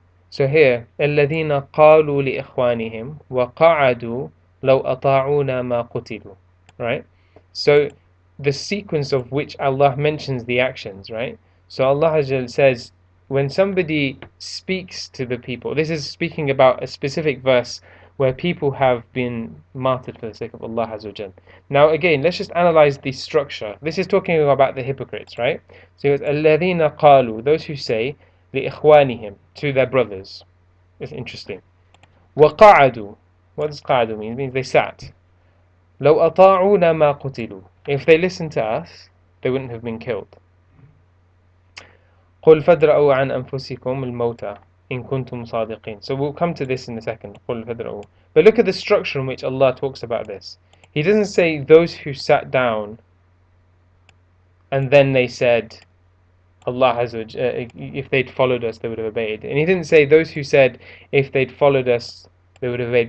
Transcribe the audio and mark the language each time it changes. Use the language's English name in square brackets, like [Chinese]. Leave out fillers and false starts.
[English] So here, [Arabic] الذين قالوا لإخوانهم وقعدوا لو أطاعونا ما قتلوا. [English] Right? So the sequence of which Allah mentions the actions, right? So Allah says, when somebody speaks to the people, this is speaking about a specific verse where people have been martyred for the sake of Allah Azza wa. Now again, let's just analyze the structure. This is talking about the hypocrites, right? So it's [Arabic] الذين قالوا, [English] those who say [Arabic] لإخوانهم, [English] to their brothers. It's interesting. [Arabic] وقعدوا, [English] what does [Arabic] قعدوا [English] mean? It means they sat. [Arabic] لو أطاعونا ما قتلوا, [English] if they listened to us, they wouldn't have been killed. [Arabic] قل فادرءوا عن أنفسكم الموتى إن كنتم صادقين. [English] So we'll come to this in a second. [Arabic] قل فادرءوا. [English] But look at the structure in which Allah talks about this. He doesn't say those who sat down and then they said Allah has if they'd followed us they would have obeyed. And He didn't say those who said if they'd followed us they would have obeyed.